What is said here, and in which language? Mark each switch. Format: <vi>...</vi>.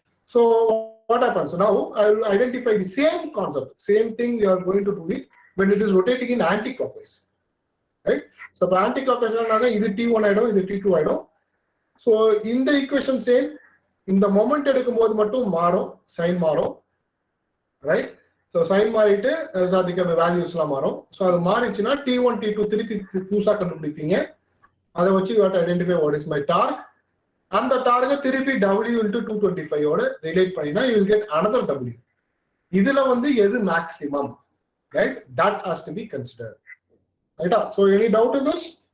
<en>So what happens? So now I will identify the same concept, same thing we are going to do it when it is rotating in anti-clockwise. Right? So the anti-clockwise is T1 item, is T2 item. So in the equation same, in the moment</en> <ta>எடுக்கும்போது மட்டும் மாறும், sign மாறும்.</ta> <en>Right?</en> <ta>So sign மாறிட்டு அதுக்கு valuesலாம் மாறும். So அது மாறிச்சுனா T1 T2 திருப்பி புதுசா கண்டுபிடிப்பீங்க. அதை வச்சு</ta> <en>you have to identify what is my torque. And the target</en> <ta>திருப்பி</ta> <en>W into 225</en> <ta>ஓட relate பண்ணினா</ta> <en>you will get another W.</en> <ta>இதுல வந்து எது</ta> <en>maximum, right? That has to be considered. Right? So any doubt in this?</en>